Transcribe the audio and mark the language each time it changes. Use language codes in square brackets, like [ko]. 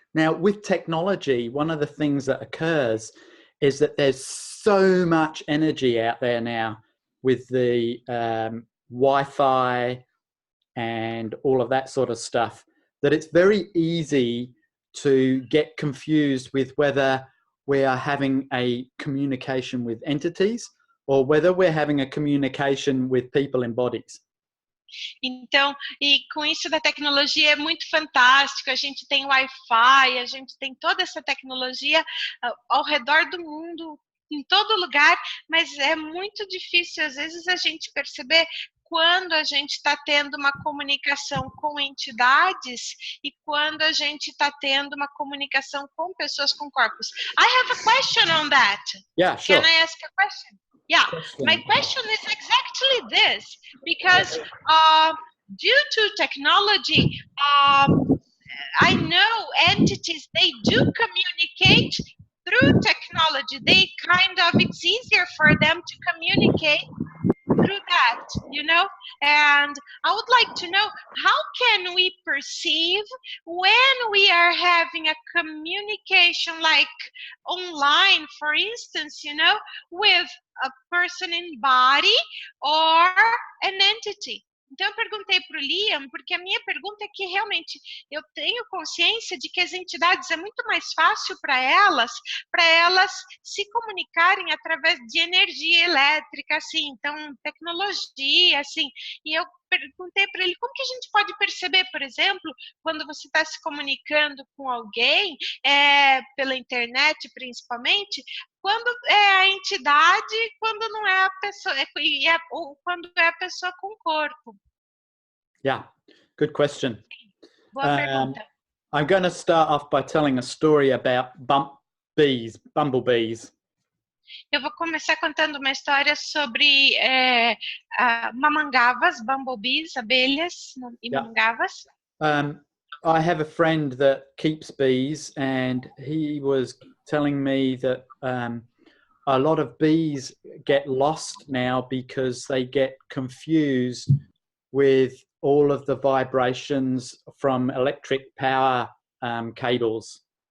[en] Now, with technology, one of the things that occurs is that there's so much energy out there now with the Wi-Fi and all of that sort of stuff, that it's very easy to get confused with whether we are having a communication with entities or whether we're having a communication with people in bodies. [pt] Então, e com isso da tecnologia é muito fantástico, a gente tem Wi-Fi, a gente tem toda essa tecnologia ao redor do mundo, em todo lugar, mas é muito difícil, às vezes, a gente perceber quando a gente está tendo uma comunicação com entidades e quando a gente está tendo uma comunicação com pessoas com corpos. [en] I have a question on that. Yeah, sure. Can I ask a question? Yeah, my question is exactly this, because due to technology, I know entities, they do communicate through technology. They kind of, it's easier for them to communicate through that, you know, and I would like to know, how can we perceive when we are having a communication like online, for instance, you know, with a person in body or an entity? [pt] Então, eu perguntei para o Liam, porque a minha pergunta é que realmente eu tenho consciência de que as entidades é muito mais fácil para elas se comunicarem através de energia elétrica, assim, então, tecnologia, assim, e eu perguntei para ele como que a gente pode perceber, por exemplo, quando você está se comunicando com alguém, pela internet principalmente, quando é a entidade, quando não é a pessoa, ou quando é a pessoa com o corpo. [en] Yeah, good question. [pt] Boa pergunta. [en] I'm going to start off by telling a story about bumblebees. [pt] Eu vou começar contando uma história sobre mamangavas, bumblebees, abelhas e mamangavas. [en] I have a friend that keeps bees, and he was telling me that a lot of bees get lost now because they get confused with all of the vibrations from electric power cables.